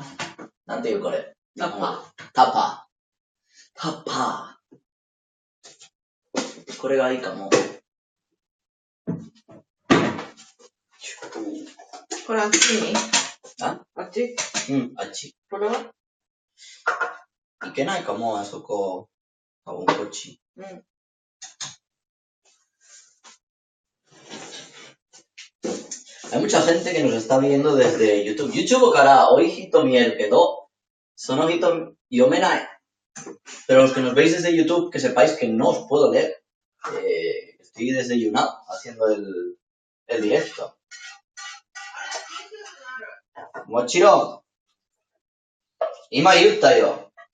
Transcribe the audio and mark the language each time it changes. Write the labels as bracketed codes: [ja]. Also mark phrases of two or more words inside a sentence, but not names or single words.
[ja] なんていうこれ。タパ。これがいいかも。これあっちにあっち。これはいけないかも、あそこ。あ、こっち。うん。 [es] Hay mucha gente que nos está viendo desde YouTube. [ja] YouTube から多い人見えるけど、その人読めない。 [es] Pero los que nos veis desde YouTube, que sepáis que no os puedo leer. Estoy desde YouNow haciendo el directo. [ja] Mochiro. 今言ったよ.